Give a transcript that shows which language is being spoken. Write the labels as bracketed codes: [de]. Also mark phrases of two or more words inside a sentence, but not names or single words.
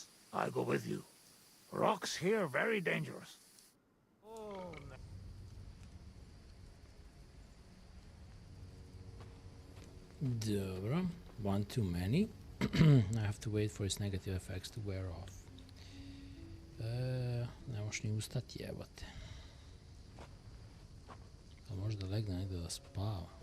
[en] I go with you. Rocks here very dangerous. Dobro, one too many. I have to wait for its negative effects to wear off. [hr] Ne možeš ni ustati, jebote. A možda legne negdje da spava.